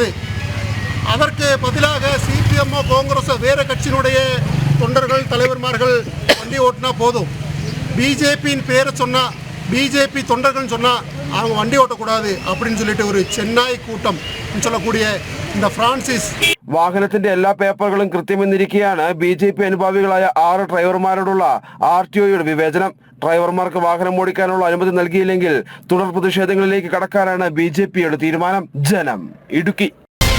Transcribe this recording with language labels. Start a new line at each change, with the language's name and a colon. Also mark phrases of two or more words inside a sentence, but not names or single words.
Tamil: அதற்கு பதிலாக சிபிஎம்மோ காங்கிரஸோ வேறு கட்சியினுடைய தொண்டர்கள் தலைவர்மார்கள் வண்டி ஓட்டினா போதும். பிஜேபியின் பேரை சொன்னால் பிஜேபி தொண்டர்கள்னு சொன்னால் அவங்க வண்டி ஓட்டக்கூடாது அப்படின்னு சொல்லிட்டு ஒரு சென்னை கூட்டம் சொல்லக்கூடிய இந்த பிரான்சிஸ்.
Malayalam: വാഹനത്തിന്റെ എല്ലാ പേപ്പറുകളും കൃത്യമെന്നിരിക്കെയാണ് ബി.ജെ.പി. അനുഭാവികളായ 6 ഡ്രൈവർമാരോടുള്ള ആർ.ടി.ഒയുടെ വിവേചനം. ഡ്രൈവർമാർക്ക് വാഹനം ഓടിക്കാനുള്ള അനുമതി നൽകിയില്ലെങ്കിൽ തുടർ പ്രതിഷേധങ്ങളിലേക്ക് കടക്കാനാണ് ബി.ജെ.പിയുടെ തീരുമാനം. ജനം, ഇടുക്കി.